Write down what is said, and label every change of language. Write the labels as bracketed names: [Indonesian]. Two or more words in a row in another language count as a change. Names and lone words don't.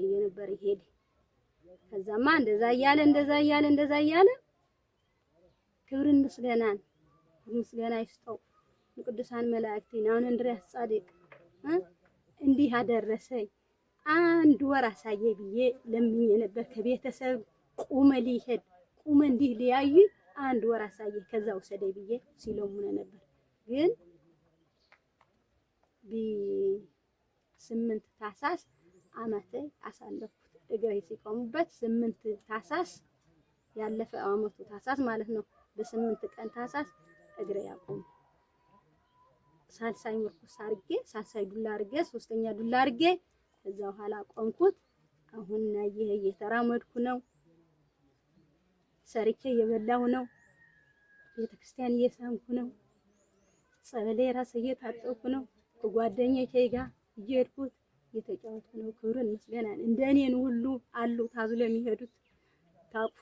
[Amharic] የነበረ ሄደ። ከዛማ እንደዛ እያለ ክብርን ምስጋና ይስጠው ቅዱሳን መላእክትን አሁን እንድሪያስ ጻድቅ እንዲህ አደረሰኝ። አንድ ወር አሳየ ብዬ ለምኜ ነበር። ከቤተሰብ ቁመ ሊሄድ ቁመ እንዲህ ሊያዩ አንድ ወር አሳየ ከዛ ውሰደኝ ብዬ ሲለሙነ ነበር። ግን ብ8 ታኅሳስ አመቴ አሳለፍኩት። እግሬ ሲቆሙበት 8 ታኅሳስ ያለፈ አመቱ ታኅሳስ ማለት ነው። በ8 ቀን ታኅሳስ እግሬ ያቆሙ። ሳልሳይ ምርኩስ አርጌ ሳልሳይ ዱላ አርጌ 3ኛ ዱላ አርጌ ከዛ በኋላ ቆምኩት። አሁን ይሄ እየተራመድኩ ነው። ሰርቼ እየበላሁ ነው። ቤተክርስቲያን እየሳምኩ ነው። ጸበሌ ራሴ እየታጠብኩ ነው። ከጓደኞቼ ጋር እየሄድኩት እየተጫወትኩ ነው። ክብርን ምስጋናን እንደኔን ሁሉ አሉ ታዝሎ የሚሄዱት ታቅፎ